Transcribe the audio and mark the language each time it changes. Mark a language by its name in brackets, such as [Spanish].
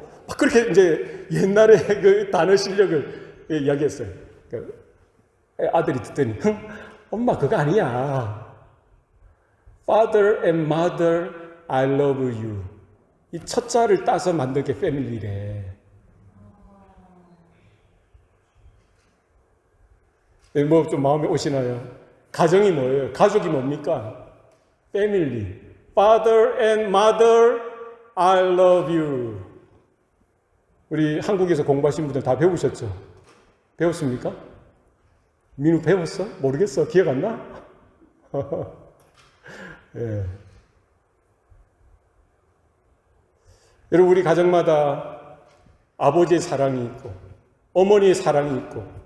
[Korean] 막 그렇게 이제 옛날에 그 단어 실력을 이야기했어요. 그러니까 아들이 듣더니 엄마 그거 아니야. [English] Father and Mother, I love you. [Korean] 이 첫 자를 따서 만든 게 패밀리래. 뭐 좀 마음에 오시나요? 가정이 뭐예요? 가족이 뭡니까? 패밀리. [English] Father and Mother, I love you. [Korean] 우리 한국에서 공부하신 분들 다 배우셨죠? 배웠습니까? 민우 배웠어? 모르겠어. 기억 안 나? 예. 여러분 우리 가정마다 아버지의 사랑이 있고 어머니의 사랑이 있고